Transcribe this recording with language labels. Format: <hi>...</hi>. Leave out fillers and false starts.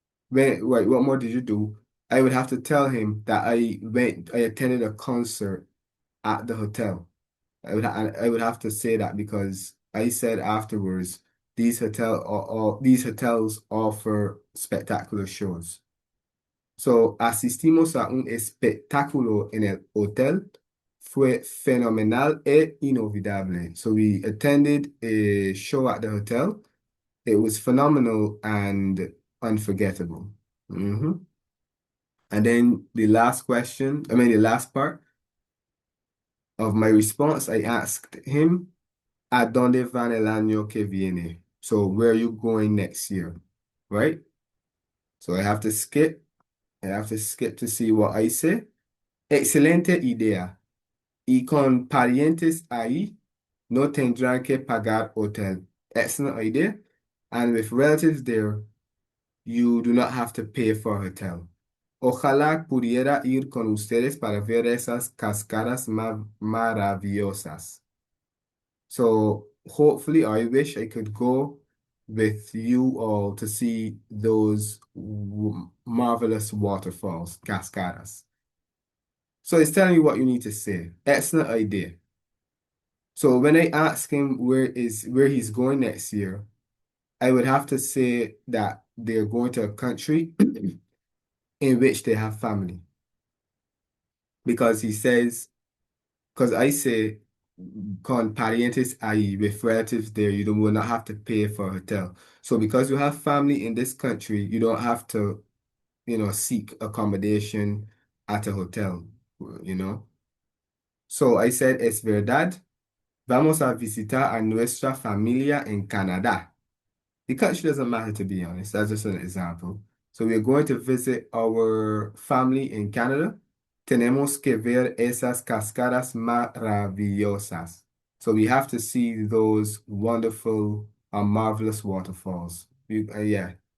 <en>What more did you do? I would have to tell him that I attended a concert at the hotel. I would have to say that because I said afterwards these hotels offer spectacular shows.</en> <es>So asistimos a un espectáculo en el hotel. fue fenomenal e inolvidable.</es> <en>So we attended a show at the hotel. It was phenomenal and unforgettable. Mhm. And then the last question, the last part of my response, I asked him,</en> <es>¿A dónde van el año que viene?</es> <en>So where are you going next year? Right? So I have to skip. I have to skip to see what I say.</en> <es>Excelente idea. Y con parientes ahí, no tendrán que pagar hotel.</es> <en>Excellent idea. And with relatives there, you do not have to pay for hotel.</en> <es>Ojalá pudiera ir con ustedes para ver esas cascadas maravillosas.</es> <en>So hopefully, I wish I could go with you all to see those marvelous waterfalls, cascadas. So it's telling you what you need to say. Excellent idea. So when I ask him where he's going next year, I would have to say that they're going to a country in which they have family. Because I say,</en> <es>con parientes ahí,</es> <en>with relatives there, will not have to pay for a hotel. So because you have family in this country, you don't have to, seek accommodation at a hotel, you know. So I said,</en> <es>es verdad, vamos a visitar a nuestra familia en Canadá.</es> <en>The country doesn't matter, to be honest. That's just an example. So we're going to visit our family in Canada.</en> <es>Tenemos que ver esas cascadas maravillosas.</es> <en>So we have to see those wonderful and marvelous waterfalls. Yeah.</en>